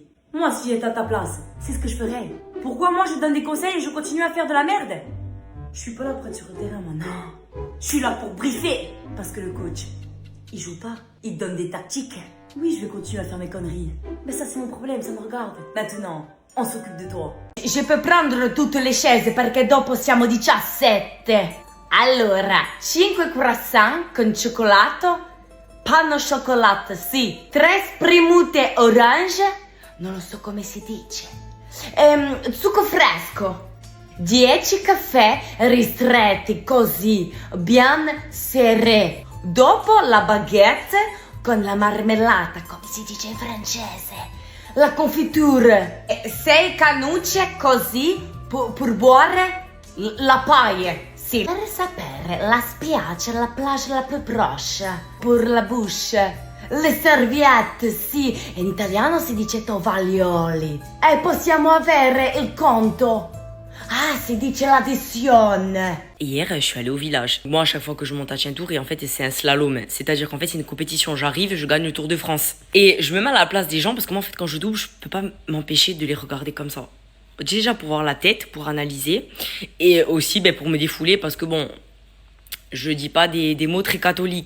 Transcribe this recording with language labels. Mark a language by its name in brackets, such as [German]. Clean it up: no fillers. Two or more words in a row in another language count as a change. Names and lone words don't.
[French] Moi, si j'étais à ta place, c'est ce que je ferais. Pourquoi moi je donne des conseils et je continue à faire de la merde? Je suis pas là pour être sur le terrain, moi, non. Je suis là pour briefer. Parce que le coach, il joue pas, il donne des tactiques. Oui, je vais continuer à faire mes conneries. Mais ça, c'est mon problème, ça me regarde. Maintenant, on s'occupe de toi. Je peux prendre toutes les chaises [Italian] perché dopo siamo 17. Allora, 5 croissants con cioccolato, panno au cioccolato, sì, 3 spremute orange, non lo so come si dice, succo fresco, 10 caffè ristretti così, [French] bien serré, [Italian] dopo la baguette con la marmellata, come si dice in francese, [French] la confiture, [Italian] 6 cannucce così, per buone, [French] la paille. [Italian] Sì. Per sapere la spiaggia, [French] la plage [Italian] la più [French] proche, pour la bouche, le serviette, [Italian] sì, in italiano si dice tovaglioli. E possiamo avere il conto. Ah, si dice l'addizione. [French] Hier, je suis allée au village. Moi, à chaque fois que je monte à Tientour, et en fait, c'est un slalom. C'est-à-dire qu'en fait, c'est une compétition. J'arrive, je gagne le Tour de France. Et je me mets à la place des gens parce que moi, en fait, quand je double, je peux pas m'empêcher de les regarder comme ça. Déjà pour voir la tête, pour analyser, et aussi pour me défouler parce que bon, je dis pas des mots très catholiques.